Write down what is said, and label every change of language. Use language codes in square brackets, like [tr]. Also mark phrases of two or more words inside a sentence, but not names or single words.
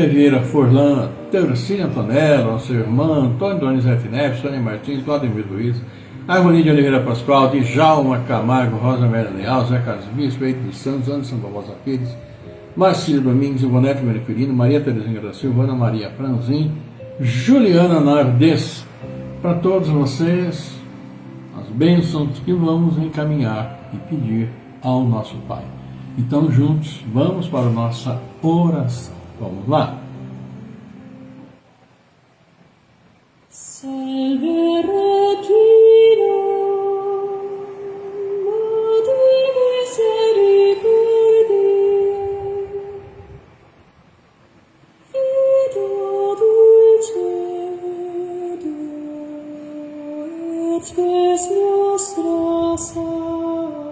[pt] Vieira Forlan, Teorcília Antonella, nossa irmã, Antônio Donizete Neves, Sônia Martins, Claudemir Luiz, Arvonia de Oliveira Pascoal, Djalma Camargo, Rosa Amélia Leal, Zé Carlos Bispo, Eito dos Santos, Anderson Barbosa Pires, Marcílio Domingos, Ivonete Mercurino, Maria Terezinha da Silva, Ana Maria Franzin, Juliana Nardes, para todos vocês, as bênçãos que vamos encaminhar e pedir ao nosso Pai. Então, juntos, vamos para a nossa oração. Vamos lá. [la] Salve Regina, Madre Misericordiae, Vita dulcedo, et spes nostra salve.